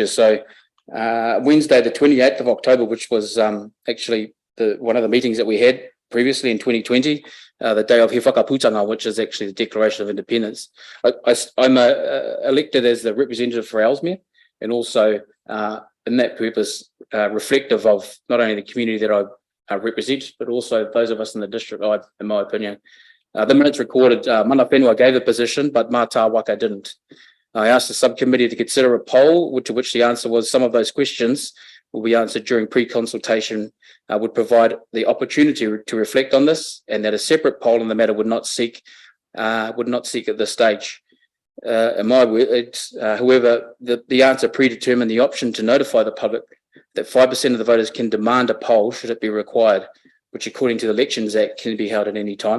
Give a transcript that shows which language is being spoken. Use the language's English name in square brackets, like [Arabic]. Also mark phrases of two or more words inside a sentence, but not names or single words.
[English] So Wednesday, the 28th of October, which was actually one of the meetings that we had previously in 2020, the day of He Whakaputanga, which is actually the Declaration of Independence. I'm elected as the representative for Ellesmere, and also in that purpose, reflective of not only the community that I represent, but also those of us in the district, in my opinion. The minutes recorded, [Māori] mana whenua [English] gave a position, but [Māori] mātā waka [English] didn't. I asked the subcommittee to consider a poll, to which the answer was some of those questions will be answered during pre-consultation, would provide the opportunity to reflect on this, and that a separate poll on the matter would not seek at this stage. In my words, however, the answer predetermined the option to notify the public that 5% of the voters can demand a poll should it be required, which according to the Elections Act can be held at any time.